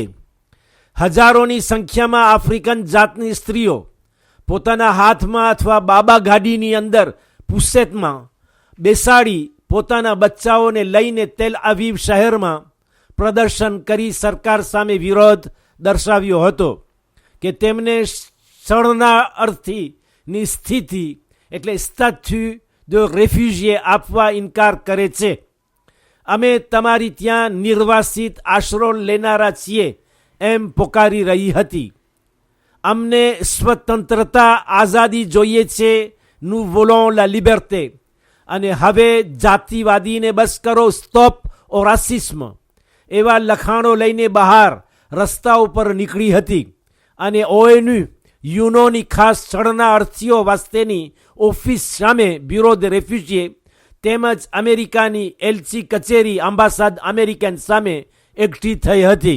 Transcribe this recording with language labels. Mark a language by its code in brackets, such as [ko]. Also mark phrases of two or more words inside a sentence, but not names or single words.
[gu] હજારોની સંખ્યામાં આફ્રિકન જાતની સ્ત્રીઓ પોતાના હાથમાં અથવા બાબા ગાડીની અંદર પુસેતમાં બેસાડી પોતાના બચ્ચાઓને લઈને તેલ અવીવ શહેરમાં પ્રદર્શન કરી સરકાર સામે વિરોધ દર્શાવ્યો હતો કે તેમને શરણાર્થીની સ્થિતિ એટલે [fr] statut de réfugié [gu] આપવા ઇનકાર કરે છે. અમે તમારી ત્યાં નિર્વાસિત આશરો લેનારા છીએ એમ પોકારી રહી હતી. અમને સ્વતંત્રતા આઝાદી જોઈએ છે, [fr] nous voulons la liberté. [gu] અને હવે જાતિવાદીને બસ કરો, [fr] stop au racisme [gu] એવા લખાણો લઈને બહાર રસ્તા ઉપર નીકળી હતી. અને ONU યુનોની ખાસ શરણાર્થીઓ વાસ્તેની ઓફિસ સામે [fr] bureau de réfugié [gu] તેમજ અમેરિકાની એલચી કચેરી [fr] ambassade américaine [gu] સામે એકઠી થઈ હતી.